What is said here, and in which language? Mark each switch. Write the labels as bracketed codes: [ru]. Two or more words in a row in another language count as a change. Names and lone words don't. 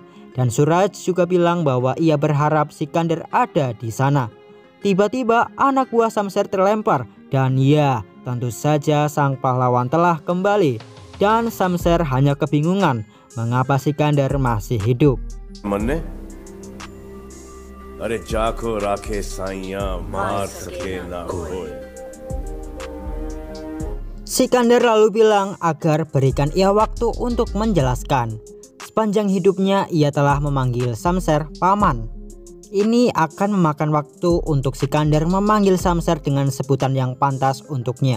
[id] Dan Suraj juga bilang bahwa ia berharap Sikandar ada di sana. Tiba-tiba anak buah Shamser terlempar dan ya, tentu saja sang pahlawan telah kembali. Dan Shamser hanya kebingungan mengapa Sikandar masih hidup. [hi] मन्ने अरे जाको राखे साइयां मार सके ना कोई. [id] Sikandar lalu bilang agar berikan ia waktu untuk menjelaskan. Sepanjang hidupnya ia telah memanggil Shamser paman. Ini akan memakan waktu untuk Sikandar memanggil Shamser dengan sebutan yang pantas untuknya.